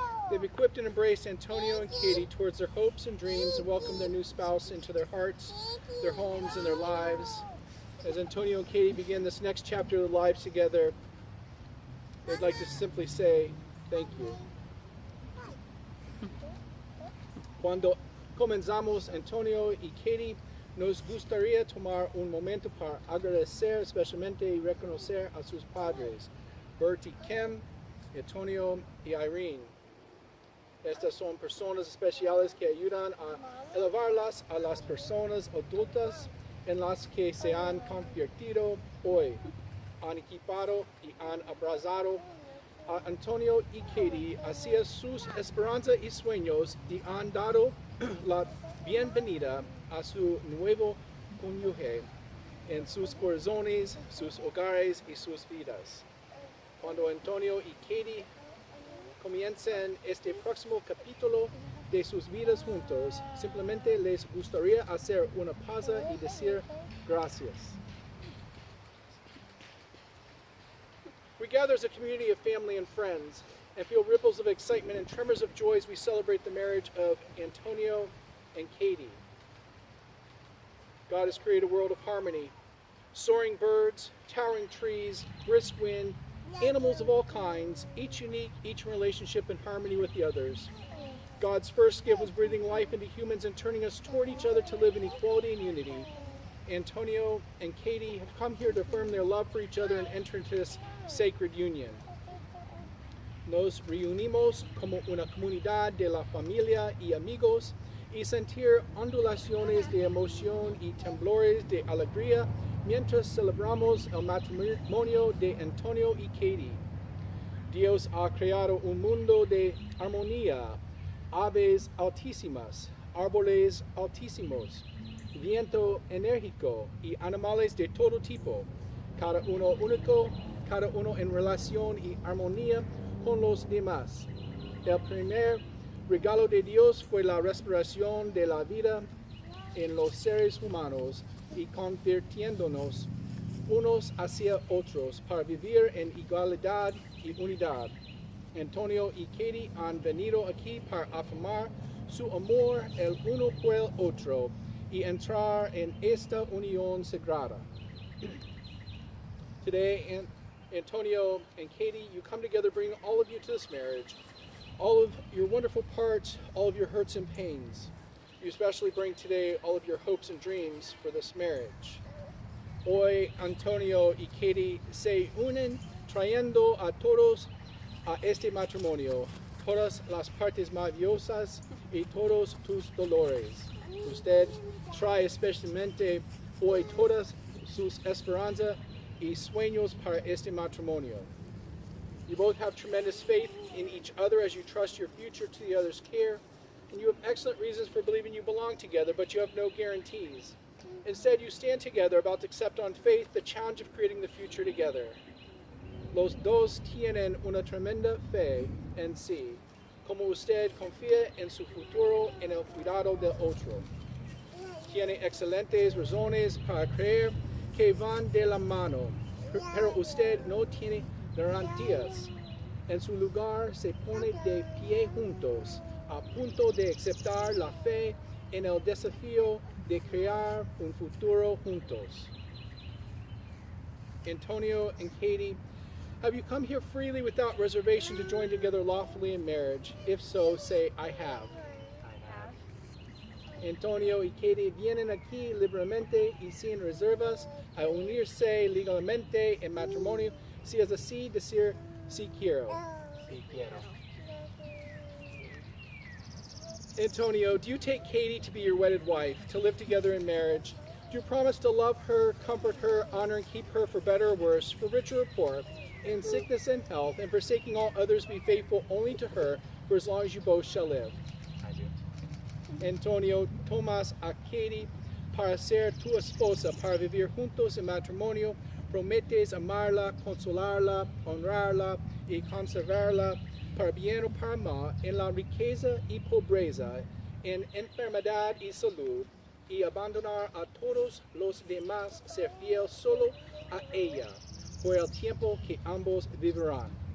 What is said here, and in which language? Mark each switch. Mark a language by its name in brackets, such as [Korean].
[English] They've equipped and embraced Antonio and Katie towards their hopes and dreams and welcomed their new spouse into their hearts, their homes, and their lives. As Antonio and Katie begin this next chapter of their lives together, they'd like to simply say thank you. [Spanish] Cuando comenzamos, Antonio y Katie, nos gustaría tomar un momento para agradecer especialmente y reconocer a sus padres, Bert y Kim, Antonio y Irene. Estas son personas especiales que ayudan a elevarlas a las personas adultas en las que se han convertido hoy, han equipado y han abrazado a Antonio y Katie hacia sus esperanzas y sueños y han dado la bienvenida a su nuevo cónyuge en sus corazones, sus hogares y sus vidas. Cuando Antonio y Katie comiencen este próximo capítulo de sus vidas juntos, simplemente les gustaría hacer una pausa y decir gracias. [English] We gather as a community of family and friends and feel ripples of excitement and tremors of joy as we celebrate the marriage of Antonio and Katie. God has created a world of harmony, soaring birds, towering trees, brisk wind, animals of all kinds, each unique, each in relationship and harmony with the others. God's first gift was breathing life into humans and turning us toward each other to live in equality and unity. Antonio and Katie have come here to affirm their love for each other and enter into this sacred union. [Spanish] Nos reunimos como una comunidad de la familia y amigos y sentir ondulaciones de emoción y temblores de alegría mientras celebramos el matrimonio de Antonio y Katie. Dios ha creado un mundo de armonía, aves altísimas, árboles altísimos, viento enérgico y animales de todo tipo, cada uno único, cada uno en relación y armonía con los demás. El primer regalo de Dios fue la respiración de la vida en los seres humanos y convirtiéndonos unos hacia otros para vivir en igualdad y unidad. Antonio y Katie han venido aquí para afirmar su amor el uno por el otro y entrar en esta unión sagrada. Today, [English] Antonio and Katie, you come together, bring all of you to this marriage, all of your wonderful parts, all of your hurts and pains. You especially bring today all of your hopes and dreams for this marriage. [Spanish] Hoy, Antonio y Katie se unen trayendo a todos a este matrimonio, todas las partes maravillosas y todos tus dolores. Usted trae especialmente hoy todas sus esperanzas y sueños para este matrimonio. [English] You both have tremendous faith in each other as you trust your future to the other's care, and you have excellent reasons for believing you belong together, but you have no guarantees. Instead, you stand together about to accept on faith the challenge of creating the future together. [Spanish] Los dos tienen una tremenda fe en sí, como usted confía en su futuro en el cuidado del otro. Tiene excelentes razones para creer que van de la mano, pero usted no tiene garantías. En su lugar se pone de pie juntos, a punto de aceptar la fe en el desafío de crear un futuro juntos. [English] Antonio and Katie, have you come here freely without reservation to join together lawfully in marriage? If so, say, I have. [Spanish] Antonio y Katie vienen aquí libremente y sin reservas a unirse legalmente en matrimonio, si es así decir, si quiero. Sí quiero. [English] Antonio, do you take Katie to be your wedded wife, to live together in marriage? Do you promise to love her, comfort her, honor and keep her for better or worse, for richer or poor, in sickness and health, and forsaking all others be faithful only to her for as long as you both shall live? I do. [Spanish] Antonio, tomas a Katie para ser tu esposa, para vivir juntos en matrimonio, prometes amarla, consolarla, honrarla y conservarla para bien o para mal, en la riqueza y pobreza, en enfermedad y salud, y abandonar a todos los demás, ser fiel solo a ella, por el tiempo que ambos vivirán.